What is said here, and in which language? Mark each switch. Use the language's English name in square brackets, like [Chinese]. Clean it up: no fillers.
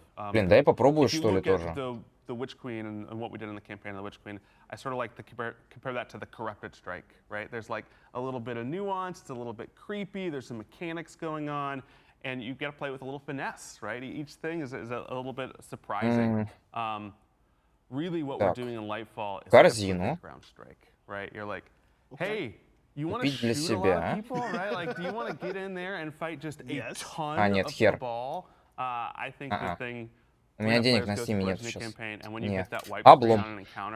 [Russian] Блин, дай попробую, что ли, тоже. [English] The Witch Queen and what we did in the campaign of the Witch Queen, I sort of like to compare that to the Corrupted Strike, right? There's like a little bit of nuance, it's a little bit creepy, there's some mechanics going on, and you get to play with a little finesse, right? Each thing is a little bit surprising. Really what we're doing in Lightfall is a background strike, right? You're like, hey, you want to shoot a lot of people, right? Like, do you want to get in there and fight just a ton of the ball? I think the thing... [Russian] У меня денег на Steam нет сейчас. Нет. Облом.